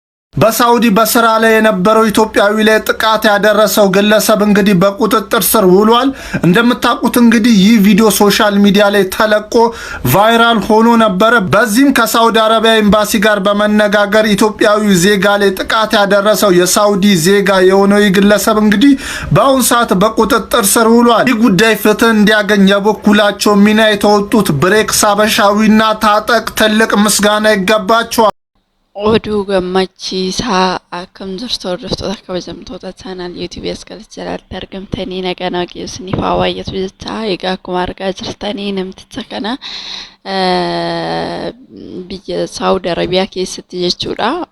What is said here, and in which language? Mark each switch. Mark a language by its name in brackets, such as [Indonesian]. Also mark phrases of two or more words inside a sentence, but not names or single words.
[Amharic] በሳውዲ በስራ ላይ የነበረው ኢትዮጵያዊ ላይ ጥቃት ያደረሰው ግለሰብ እንግዲህ በቁጥጥር ስር ውሏል። እንደምታውቁት እንግዲህ ይህ ቪዲዮ [English] social media [Amharic] ላይ ተለቆ ቫይራል ሆኖ ነበረ። በዚህም ከሳውዲ አረቢያ ኤምባሲ ጋር በመነጋገር ኢትዮጵያዊ ዜጋ ላይ ጥቃት ያደረሰው የሳውዲ ዜጋ የሆነው ይህ ግለሰብ እንግዲህ በአሁን ሰዓት በቁጥጥር ስር ውሏል። ይህ ጉዳይ ፍትህ እንዲያገኝ የበኩላቸው ሚና የተወጡት ብሬክስ ሀበሻዊና ታጠቅ ትልቅ ምስጋና ይገባቸዋል። [Oromo] Oduu gammachiisaa akkam jirtu hordoftoota kabajamtoota chaanaal yuutuubii galatti jalatti argamtanii nagaa keessaniif haa wayyatu jecha egaa akkuma argaa jirtanii namticha kana biyya Saawud Arabiyaa keessatti jechuudha.